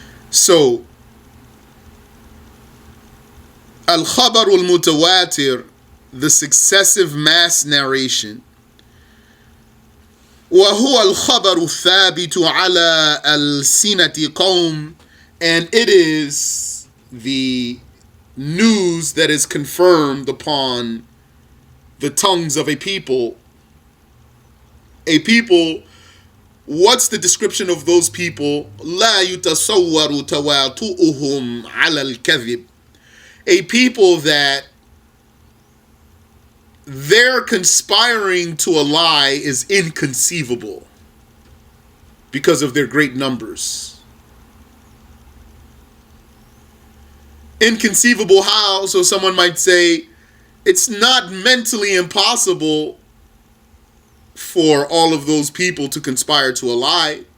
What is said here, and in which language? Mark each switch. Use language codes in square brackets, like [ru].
[en] So, al-khabar al-mutawatir, the successive mass narration, [ar] وهو الخبر الثابت على ألسنة قوم, [en] and it is the news that is confirmed upon the tongues of a people. A people, what's the description of those people? [ar] لا يتصور تواطؤهم على الكذب. [en] A people that their conspiring to a lie is inconceivable because of their great numbers. Inconceivable how? So someone might say, it's not mentally impossible for all of those people to conspire to a lie.